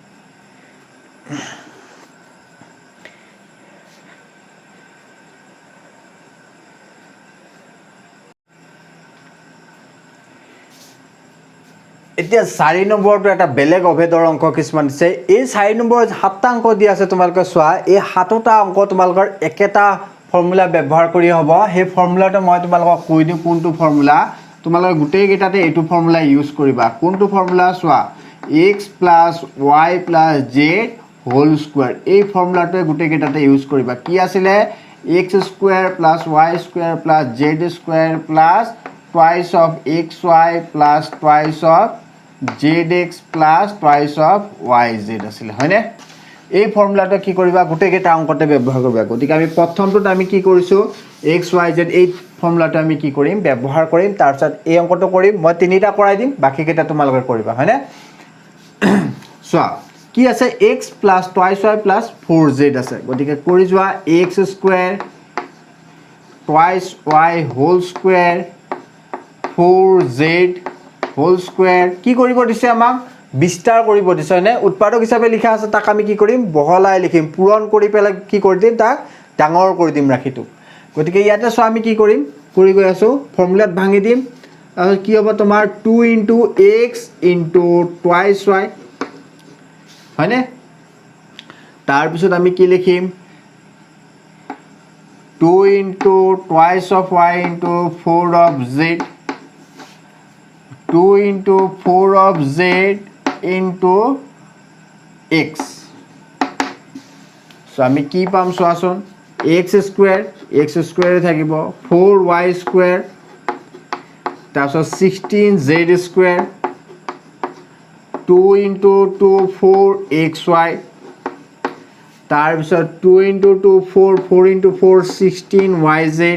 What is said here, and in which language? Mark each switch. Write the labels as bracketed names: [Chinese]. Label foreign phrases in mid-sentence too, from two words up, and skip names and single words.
[Assamese] এতিয়া 4 নম্বৰটো এটা বেলেগ অভেদৰ অংক কিছুমান দিছে এই 4 নম্বৰত 7টা অংক দি আছে তোমালোকে চোৱা এই 7টা অংক তোমালোকৰ একেটা ফৰ্মুলা ব্যৱহাৰ কৰি হ'ব সেই ফৰ্মুলাটো মই তোমালোকক কৈ দিম কোনটো ফৰ্মুলা তোমালোকে গুটেই কেইটাতে এইটো ফৰ্মুলা ইউজ কৰিবা কোনটো ফৰ্মুলা চোৱা x + y + [English] z whole square [Assamese] এই ফৰ্মুলাটোৱে গুটেই কেইটাতে ইউজ কৰিবা কি আছিলে x² + y² + z² [English] plus twice of xy plus twice of zx plus twice of yz [Assamese] আছিল হয়নে এই ফৰ্মুলাটো কি কৰিবা গুটে কেইটা অংকতে ব্যৱহাৰ কৰিবা গতিকে আমি প্ৰথমটোত আমি কি কৰিছো xyz এই ফৰ্মুলাটো আমি কি কৰিম ব্যৱহাৰ কৰিম তাৰ পিছত এই অংকটো কৰিম মই তিনিটা কৰাই দিম বাকি কেইটা তোমালোকে কৰিবা হয়নে সো কি আছে [English] x plus twice y plus 4z [Assamese] আছে গতিকে কৰি যোৱা x² twice [English] y whole square 4z whole square [Assamese] কি কৰিব দিছে আমাক বিস্তাৰ কৰিব দিছে নে উৎপাদক হিচাপে লিখা আছে তাক আমি কি কৰিম বহলাই লিখিম পূৰণ কৰি পেলাই কি কৰি দিম তাক ডাঙৰ কৰি দিম ৰাখিটো গতিকে ইয়াতে সো আমি কি কৰিম কৰি গৈ আছো ফৰ্মুলাত ভাঙি দিম আৰু কি হ'ব তোমাৰ [English] 2 * x * twice y [Assamese] হয়নে তাৰ পিছত আমি কি লিখিম [English] 2 * twice of y * 4 of z 2 * 4 of z into x so [Assamese] আমি কি পাম সোয়াছন x² থাকিব 4y² তাছত 16z² 2 * 2 4xy তাৰ পিছত 2 * 2 4 4 * 4 16yz